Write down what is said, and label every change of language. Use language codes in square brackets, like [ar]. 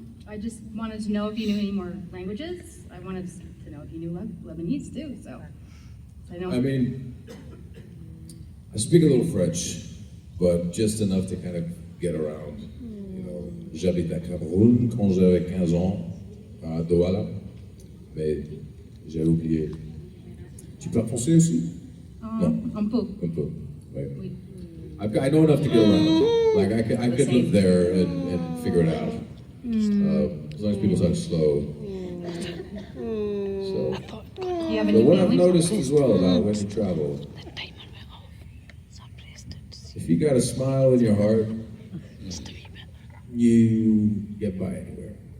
[en] I just wanted to know if you knew any more languages. I wanted to know if you knew Lebanese too. So I know. I mean, I speak a little French, but just enough to kind of get around. You know, [fr] j'habite à Cameroun quand j'avais 15 ans, à Douala, mais j'ai oublié. Tu parles français aussi? Non. Un peu. Un peu. Ouais. Oui. [en] I know enough to get around. Like I could live there and figure it out. As long as people talk slow. So. Do you have But any what I've family? noticed as well about when you travel, if you got a smile in your heart, you get by anywhere.